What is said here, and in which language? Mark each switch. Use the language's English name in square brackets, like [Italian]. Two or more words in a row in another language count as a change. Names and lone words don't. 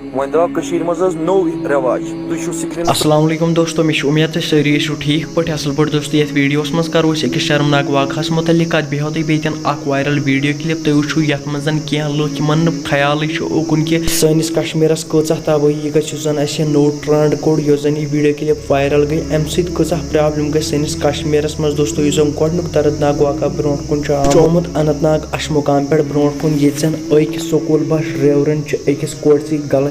[Kashmiri] ون درو کشیر مز نو رواج تھی سکرین السلام علیکم دوستو میں امید ساری ٲسِو ٹھیک پٲٹھۍ اصل پٲٹھۍ دوستو یتھ ویڈیوس منٛز کرو أسۍ أکِس شرمناک واقعس متعلق کتھ بیٚیہِ ہاو تۄہہِ بیٚیہِ اکھ [English] viral video clip [Kashmiri] تُہۍ وٕچھِو یتھ منٛز کینٛہہ لُکھ یِمن نہٕ خیالٕے چھُ اوکُن کہِ سٲنِس کشمیٖرس کۭژاہ تبٲہی گژھِ یُس زن اسہِ نوٚو ٹرنڈ کوٚڑ یۄس زن یہِ [English] video clip [Kashmiri] وایرل گٔے امہِ سۭتۍ کۭژاہ پرابلم گژھِ سٲنِس کشمیٖرس منٛز دوستو یُس زن گۄڈنیُک دردناک واقعہ برونٛٹھ کُن چھُ آمُت اننت ناگ اشمُقام پٮ۪ٹھ برونٛٹھ کُن ییٚتہِ زن أکۍ [English] school bus driver [Kashmiri] چھُ أکِس کورِ سۭتۍ غلط